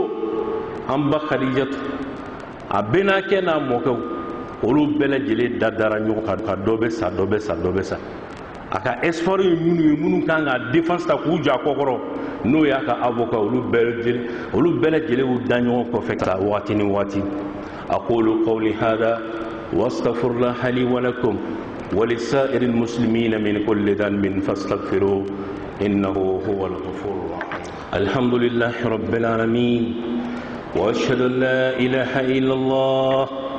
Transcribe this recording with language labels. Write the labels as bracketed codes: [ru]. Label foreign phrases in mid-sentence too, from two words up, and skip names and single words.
[bm] an ba Khadijatu a bɛnakɛ n'a mɔkɛw olu bɛɛ lajɛlen da dara ɲɔgɔn kan ka dɔ bɛ sa dɔ bɛ sa dɔ bɛ sa a ka espoir ye minnu ye minnu kan ka défense ta k'u jɔ a kɔkɔrɔ n'o y'a ka avocat olu bɛɛ lajɛlen y'u da ɲɔgɔn kɔfɛ ka waati ni waati [ar] أقول قولي هذا وأستغفر الله لي ولكم ولسائر المسلمين من كل ذنب فاستغفروه إنه هو الغفور الرحيم الحمد لله رب العالمين وأشهد أن لا إله إلا الله